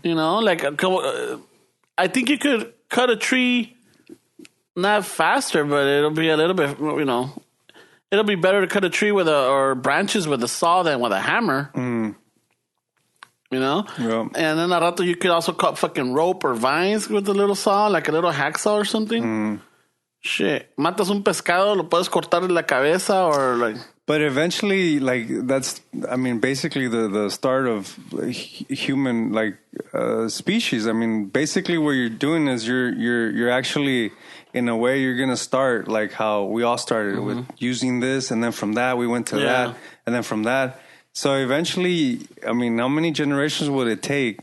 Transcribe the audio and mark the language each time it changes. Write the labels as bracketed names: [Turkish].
[English] You know, like, I think you could cut a tree not faster, but it'll be a little bit, you know, it'll be better to cut a tree or branches with a saw than with a hammer. You know? Yeah. And then [Spanish] a rato [English] you could also cut fucking rope or vines with a little saw, like a little hacksaw or something. Shit. [Spanish] Matas un pescado, lo puedes cortar en la cabeza or like... [English] But eventually, like, that's, I mean, basically the start of human, like, species. I mean, basically what you're doing is you're actually, in a way, you're going to start like how we all started with using this. And then from that, we went to that. And then from that. So eventually, I mean, how many generations would it take?